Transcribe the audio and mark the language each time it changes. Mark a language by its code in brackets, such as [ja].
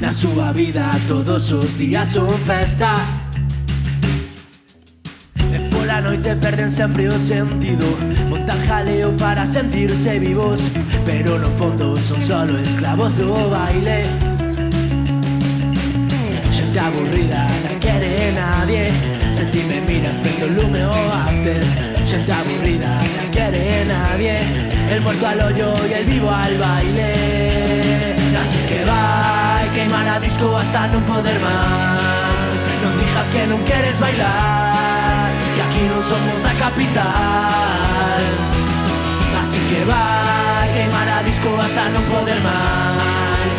[gl] Na súa vida todos os días son festa, e pola noite perden sempre o sentido. Montan jaleo para sentirse vivos, pero no fondo son solo esclavos do baile. Xente aburrida, non quere nadie. Se ti me miras prendo o lume o after. Xente aburrida, non quere nadie. [es] El muerto al hoyo y el vivo al baile. [gl] Así que vai queimar a disco hasta non poder máis. Non dijas que non queres bailar, que aquí non somos da capital. Así que vai queimar a disco hasta non poder máis.